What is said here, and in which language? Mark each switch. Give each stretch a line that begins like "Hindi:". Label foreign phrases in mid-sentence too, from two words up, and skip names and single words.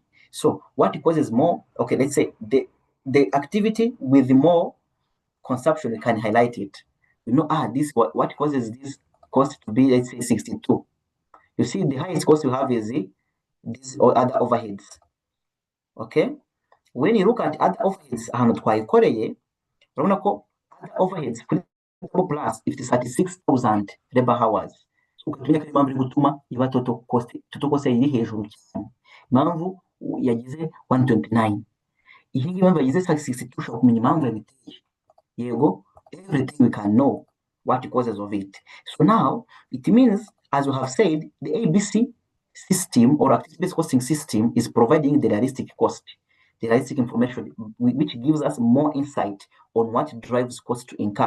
English: So what causes more, okay, let's say the activity with more consumption, we can highlight it. You know, this what causes this cost to be, let's say, 62. You see, the highest cost you have is these or other overheads. Okay, when you look at other overheads
Kinyarwanda: ahantu twayikoreye urabona ko
English: other overheads kuri plus if it is 36,000 labor hours,
Kinyarwanda: ukatumenya ko impamvu iri gutuma iba
English: total cost
Kinyarwanda: iri hejuru cyane. Impamvu yagize 129, iyi ngiyi impamvu yagize 62, ushobora kumenya impamvu yabiteye. Yego,
English: everything we can know what the causes of it. So now it means, as we have said, the ABC system or activity-based costing system is providing the realistic cost, the realistic information, which gives us more insight on what drives cost to incur.